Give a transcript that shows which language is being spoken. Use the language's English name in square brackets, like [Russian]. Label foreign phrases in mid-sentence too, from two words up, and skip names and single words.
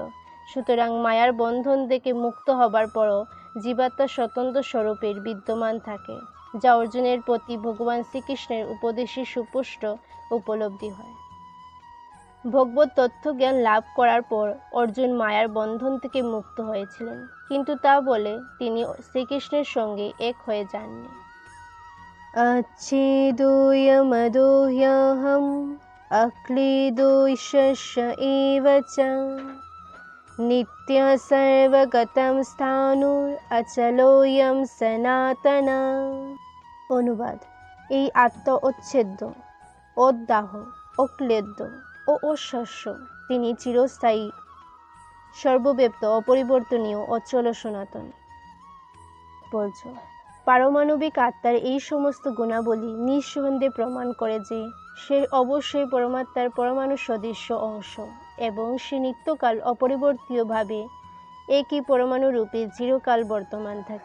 [Bangla] সুতরাং মায়ার বন্ধন থেকে মুক্ত হবার পরও জীবাত্মা স্বতন্ত্র স্বরূপের বিদ্যমান থাকে, যা অর্জুনের প্রতি ভগবান শ্রীকৃষ্ণের উপদেশে সুস্পষ্ট উপলব্ধি হয়। ভগবত তত্ত্বজ্ঞান লাভ করার পর অর্জুন মায়ার বন্ধন থেকে মুক্ত হয়েছিলেন, কিন্তু তা বলে তিনি শ্রীকৃষ্ণের সঙ্গে এক হয়ে যাননি। [Sanskrit] अच्छेदोऽयमदोह्यहम् अक्लेदोऽशस्य एव च नित्यः सर्वगतं स्थाणुः अचलोऽयं सनातन। [Bangla] অনুবাদ: এই আত্মা অচ্ছেদ্য, অদাহ, অক্লেদ্য ও অশস্য। তিনি চিরস্থায়ী, সর্বব্যাপ্ত, অপরিবর্তনীয়, অচল, সনাতন। পারমাণবিক আত্মার এই সমস্ত গুণাবলী নিঃসন্দেহে প্রমাণ করে যে সে অবশ্যই পরমাত্মার পরমাণু সদৃশ্য অংশ এবং সে নিত্যকাল অপরিবর্তীয়ভাবে একই পরমাণু রূপে চিরকাল বর্তমান থাকে।